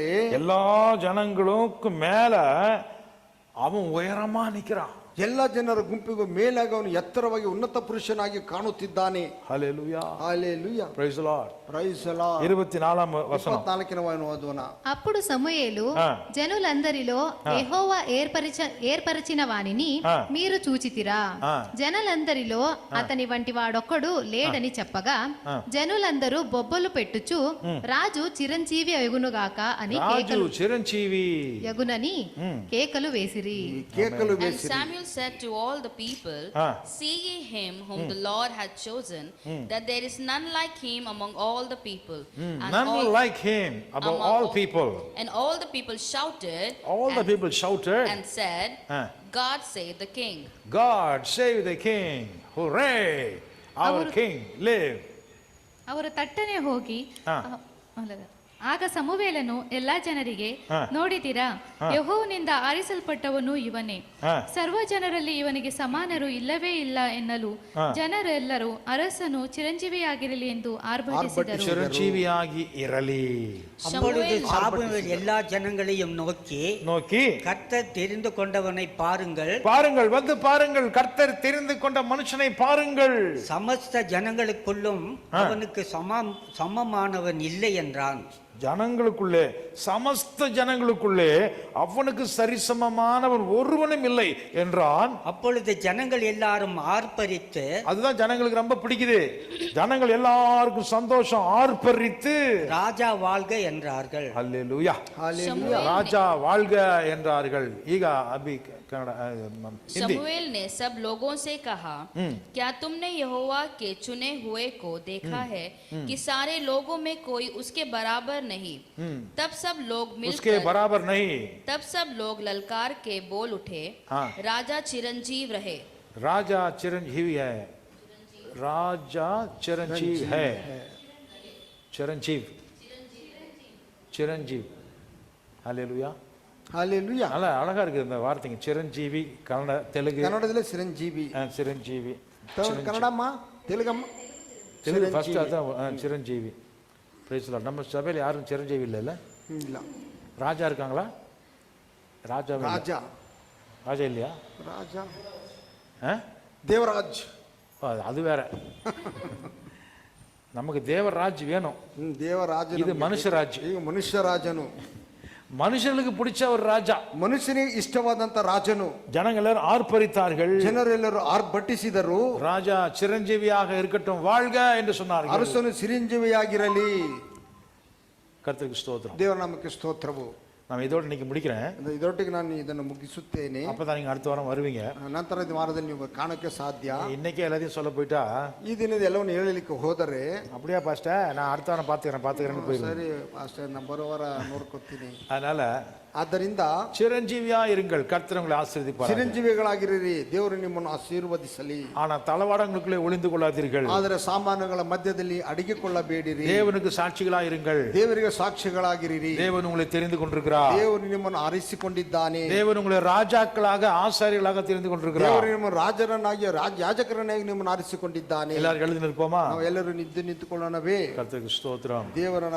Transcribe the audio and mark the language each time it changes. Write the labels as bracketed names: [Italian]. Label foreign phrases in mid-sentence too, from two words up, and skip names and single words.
[Tamil] எல்லா ஜனங்களுக்கும் மேல அவன் உயரமா நிக்கிறான். [Kannada] ಎಲ್ಲ ಜನರ ಗುಂಪಿಗೂ ಮೇಲಾಗಿ ಅವನು ಎತ್ತರವಾಗಿ ಉನ್ನತ ಪುರುಷನಾಗಿ ಕಾಣುತ್ತಿದ್ದಾನೆ. [Tamil] ஹல்லேலூயா, [Telugu] హల్లెలూయా, [English] Praise the Lord. Praise the Lord. [Telugu] 24వ వచనం. 24వ వచనం. అప్పుడు సమూయేలు జనులందరిలో యెహోవా ఏర్పరచిన వానిని మీరు చూచితిరా, జనులందరిలో అతని వంటి వాడొక్కడు లేడని చెప్పగా జనులందరూ బొబ్బలు పెట్టుచు రాజు చిరంజీవి అగునుగాక అని రాజు చిరంజీవి యగునని కేకలు వేసిరి. కేకలు [English] And [Telugu] వేసిరి. [English] Samuel said to all the people, see ye him whom the Lord hath chosen, that there is none like him among all the people. And none all, like him above all people. And all the people shouted. All the people shouted and said, God save the king. God save the king. Hooray! Our king live. [Kannada] ಅವರು ತಟ್ಟನೆ ಹೋಗಿ ಆಗ ಸಮುವೇಲನು ಎಲ್ಲಾ ಜನರಿಗೆ, ನೋಡಿದಿರಾ, ಯೆಹೋವನಿಂದ ಆರಿಸಲ್ಪಟ್ಟವನು ಇವನೇ, ಸರ್ವ ಜನರಲ್ಲಿ ಇವನಿಗೆ ಸಮಾನರು ಇಲ್ಲವೇ ಇಲ್ಲ ಎನ್ನಲು ಜನರೆಲ್ಲರೂ ಅರಸನು ಚಿರಂಜೀವಿಯಾಗಿರಲಿ ಎಂದು ಆರ್ಭಟಿಸಿದರು. ಚಿರಂಜೀವಿಯಾಗಿ ಇರಲಿ. [Tamil] அப்பொழுது சாமுவேல் எல்லா ஜனங்களையும் நோக்கி கர்த்தர் தெரிந்து கொண்டவனை பாருங்கள், பாருங்கள், வந்து பாருங்கள், கர்த்தர் தெரிந்து கொண்ட மனுஷனை பாருங்கள். சமஸ்த ஜனங்களுக்குள்ளும் அவனுக்கு சமமானவன் இல்லை என்றான். ஜனங்களுக்குள்ளே, சமஸ்த ஜனங்களுக்குள்ளே அவனுக்கு சரிசமமானவன் ஒருவனும் இல்லை என்றான். அப்பொழுது ஜனங்கள் எல்லாரும் ஆர்ப்பரித்து, அதுதான் ஜனங்களுக்கு ரொம்ப பிடிக்குது, ஜனங்கள் எல்லாருக்கும் சந்தோஷம், ஆர்ப்பரித்து ராஜா வாழ்க என்றார்கள். ஹல்லேலூயா, ராஜா வாழ்க என்றார்கள். ஈக அபி [Hindi] शमूएल ने सब लोगों से कहा, क्या तुमने यहोवा के चुने हुए को देखा है कि सारे लोगों में कोई उसके बराबर नहीं? तब सब लोग उसके बराबर नहीं. तब सब लोग ललकार के बोल उठे, राजा चिरंजीव रहे. राजा चिरंजीवी है, राजा चिरंजीव है, चिरंजीव, चिरंजीव. हालेलुया, [Tamil] ஹல்லேலூயா. நல்லா அழகா இருக்கு இந்த வார்த்தைங்க. சிரஞ்சீவி கன்னட, தெலுங்கு. கன்னடத்தில் சிரஞ்சீவி. சிரஞ்சீவி. கன்னடம்மா, தெலுங்கம்மா? தெலுங்கு ஃபர்ஸ்ட் அதான் சிரஞ்சீவி. [English] Praise Lord. [Tamil] நம்ம சபையில் யாரும் சிரஞ்சீவி இல்லைல்ல? இல்லை. ராஜா இருக்காங்களா? ராஜா ராஜா ராஜா இல்லையா? ராஜா தேவராஜ். அது வேற. நமக்கு தேவராஜ் வேணும். தேவராஜ் இது மனுஷராஜ். [Kannada] ಈಗ ಮನುಷ್ಯರಾಜನು. [Tamil] மனுஷனுக்கு பிடிச்ச ஒரு ராஜா, [Kannada] ಮನುಷ್ಯನಿಗೆ ಇಷ್ಟವಾದಂತ ರಾಜನು. [Tamil] ஜனங்கள் எல்லாரும் ஆர்ப்பரித்தார்கள், [Kannada] ಜನರೆಲ್ಲರೂ ಆರ್ಭಟಿಸಿದರು. [Tamil] ராஜா சிரஞ்சீவியாக இருக்கட்டும், வாழ்க என்று சொன்னார்கள். [Kannada] ಅರಸನು ಚಿರಂಜೀವಿಯಾಗಿರಲಿ. [Tamil] கர்த்தருக்கு ஸ்தோத்திரம். [Kannada] ದೇವರ ನಾಮಕ್ಕೆ ಸ್ತೋತ್ರವು. [Tamil] நான் இதோட இன்னைக்கு முடிக்கிறேன். [Kannada] ಇದೊಟ್ಟಿಗೆ ನಾನು ಇದನ್ನು ಮುಗಿಸುತ್ತೇನೆ. [Tamil] அப்பதான் நீங்க அடுத்த வாரம் வருவீங்க. [Kannada] ನಂತರ ಈ ವಾರದಲ್ಲಿ ನೀವು ಕಾಣಕ್ಕೆ ಸಾಧ್ಯ. [Tamil] இன்னைக்கே எல்லாத்தையும் சொல்ல போயிட்டா, [Kannada] ಈ ದಿನದ ಎಲ್ಲವನ್ನು ಹೇಳಲಿಕ್ಕೆ ಹೋದರೆ, [Tamil] அப்படியா பாஸ்டர், நான் அடுத்த வாரம் பாத்துக்கிறேன்னு போயிருவேன். [Kannada] ಸರಿ ಪಾಸ್ಟರ್, ನಾನು ಬರೋ ವಾರ ನೋಡ್ಕೊತೀನಿ. [Tamil] அதனால [Kannada] ಆದ್ದರಿಂದ [Tamil] சிரஞ்சீவியா இருங்கள், கர்த்தர் உங்களை ஆசீர்வதிப்பார். [Kannada] ಚಿರಂಜೀವಿಗಳಾಗಿರಿ, ದೇವರು ನಿಮ್ಮನ್ನು ಆಶೀರ್ವದಿಸಲಿ. [Tamil] ஆனா தளவாடங்களுக்குள்ளே ஒளிந்து கொள்ளாதீர்கள். [Kannada] ಆದರೆ ಸಾಮಾನುಗಳ ಮಧ್ಯದಲ್ಲಿ ಅಡಗಿಕೊಳ್ಳಬೇಡಿರಿ. [Tamil] தேவனுக்கு சாட்சிகளா இருங்கள். [Kannada] ದೇವರಿಗೆ ಸಾಕ್ಷಿಗಳಾಗಿರಿ. [Tamil] தேவன் உங்களை தெரிந்து கொண்டிருக்கிறார். [Kannada] ದೇವರು ನಿಮ್ಮನ್ನು ಆರಿಸಿಕೊಂಡಿದ್ದಾನೆ. [Tamil] தேவன் உங்களை ராஜாக்களாக, ஆசாரியர்களாக தெரிந்து கொண்டிருக்கிறார். [Kannada] ದೇವರು ನಿಮ್ಮ ರಾಜರನ್ನಾಗಿ, ಯಾಜಕರನ್ನಾಗಿ ನಿಮ್ಮನ್ನು ಆರಿಸಿಕೊಂಡಿದ್ದಾನೆ. [Tamil] எல்லாரும் எழுதி நிற்போமா? [Kannada] ನಾವು ಎಲ್ಲರೂ ನಿಂತುಕೊಳ್ಳೋಣವೇ? [Tamil] கர்த்தருக்கு ஸ்தோத்திரம். [Kannada] ದೇವರ